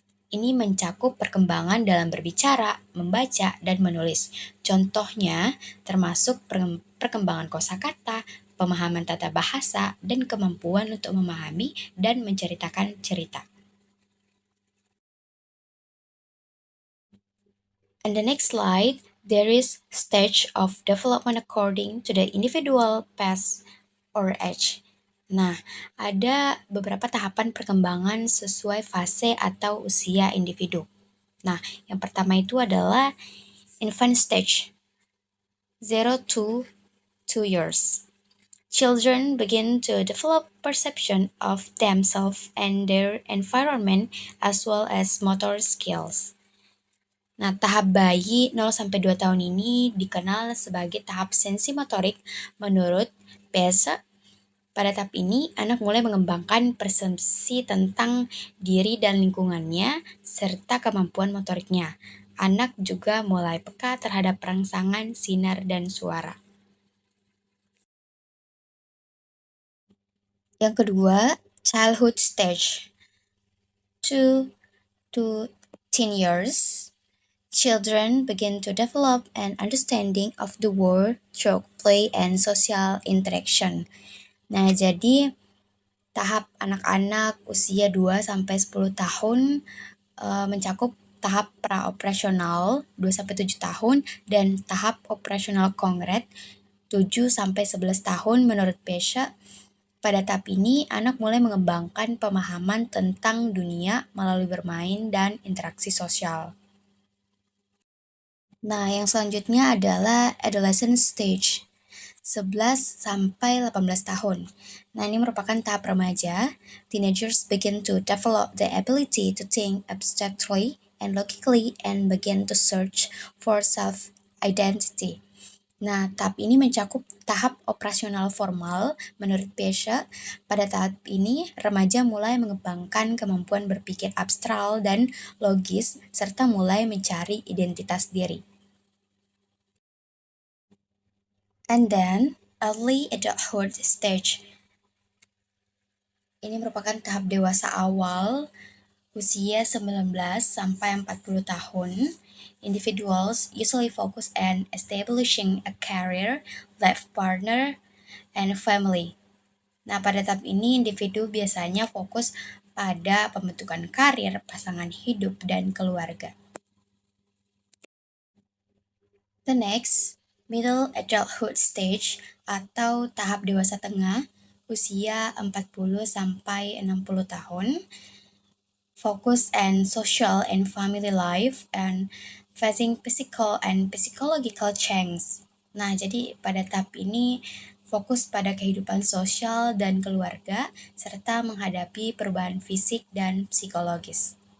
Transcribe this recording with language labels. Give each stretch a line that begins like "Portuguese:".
Indonesian: Ini mencakup perkembangan dalam berbicara, membaca, dan menulis. Contohnya termasuk perkembangan kosakata, pemahaman tata bahasa, dan kemampuan untuk memahami dan menceritakan cerita.
English: On the next slide, there is stage of development according to the individual pace or age.
Indonesian: Nah, ada beberapa tahapan perkembangan sesuai fase atau usia individu. Nah, yang pertama itu adalah
English: infant stage, 0 to 2 years. Children begin to develop perception of themselves and their environment as well as motor skills.
Indonesian: Nah, tahap bayi 0 sampai 2 tahun ini dikenal sebagai tahap sensimotorik menurut Beza. Pada tahap ini, anak mulai mengembangkan persepsi tentang diri dan lingkungannya, serta kemampuan motoriknya. Anak juga mulai peka terhadap rangsangan, sinar, dan suara. Yang kedua,
English: childhood stage. 2 to 10 years. Children begin to develop an understanding of the world through play and social interaction.
Indonesian: Nah, jadi tahap anak-anak usia 2 sampai 10 tahun mencakup tahap praoperasional 2 sampai 7 tahun dan tahap operasional konkret 7 sampai 11 tahun menurut Pesha. Pada tahap ini, anak mulai mengembangkan pemahaman tentang dunia melalui bermain dan interaksi sosial. Nah, yang selanjutnya adalah adolescent stage. 11 sampai 18 tahun. Nah, ini merupakan tahap remaja.
English: Teenagers begin to develop the ability to think abstractly and logically and begin to search for self-identity.
Indonesian: Nah, tahap ini mencakup tahap operasional formal. Menurut Pesha, pada tahap ini remaja mulai mengembangkan kemampuan berpikir abstrak dan logis serta mulai mencari identitas diri.
English: And then, early adulthood stage.
Indonesian: Ini merupakan tahap dewasa awal, usia 19 sampai 40 tahun.
English: Individuals usually focus on establishing a career, life partner, and family.
Indonesian: Nah, pada tahap ini individu biasanya fokus pada pembentukan karir, pasangan hidup, dan keluarga.
English: The next, middle adulthood stage
Indonesian: atau tahap dewasa tengah, usia 40 sampai 60 tahun.
English: Focus on social and family life and facing physical and psychological change.
Indonesian: Nah, jadi pada tahap ini fokus pada kehidupan sosial dan keluarga serta menghadapi perubahan fisik dan psikologis.